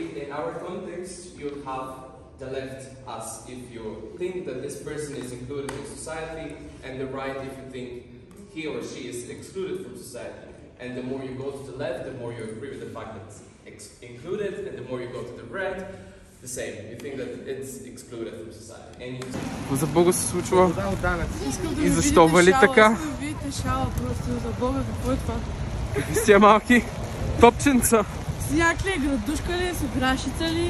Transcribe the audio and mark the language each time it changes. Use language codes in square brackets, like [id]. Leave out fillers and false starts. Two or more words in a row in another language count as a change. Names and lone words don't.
[en] In our context, you have the left as if you think that this person is included in society, and the right if you think he or she is excluded from society. And the more you go to the left, the more you agree with the fact that it's included, and the more you go to the right, the same. You think that it's excluded from society. [bg] Какво за Бога се случва? И защо вали така? Искам да видите шала просто за Бога, какво е това? Какви си малки топченца? Сняг ли е, градушка ли е, с грашица ли?